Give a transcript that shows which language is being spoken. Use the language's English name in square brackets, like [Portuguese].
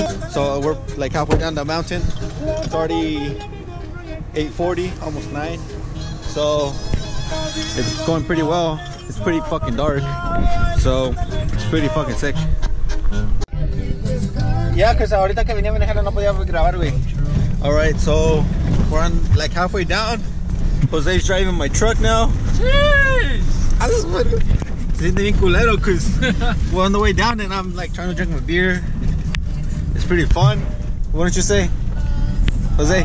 [English] So we're like halfway down the mountain. It's already 8:40, almost 9. So it's going pretty well. It's pretty fucking dark. So it's pretty fucking sick. Yeah, because [Spanish] ahorita que venía manejando no podía grabar, güey. [English] Alright, so we're on like halfway down. Jose's driving my truck now. Jeez! [Spanish] Se siente bien culero [English] because we're on the way down and I'm like trying to drink my beer. It's pretty fun. What don't you say, Jose?